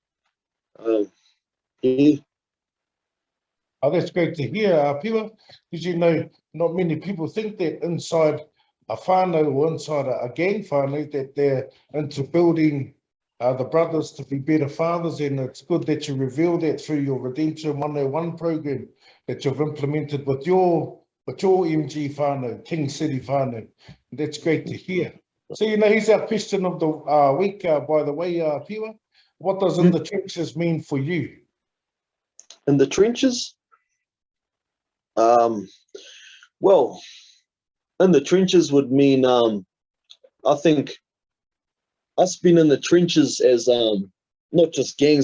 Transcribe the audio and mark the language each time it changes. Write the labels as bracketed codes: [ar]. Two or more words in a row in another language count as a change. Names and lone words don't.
[en] Oh, that's great to hear, Piwa, because not many people think that inside a whānau or inside a gang whānau that they're into building the brothers to be better fathers. And it's good that you reveal that through your Redemption 101 program that you've implemented with your MG whānau, Kingcity whānau. That's great to hear. So, here's our question of the week, by the way, Piwa. What does in the trenches mean for you? In the trenches? Well, in the trenches would mean, I think, us being in the trenches as not just gangs.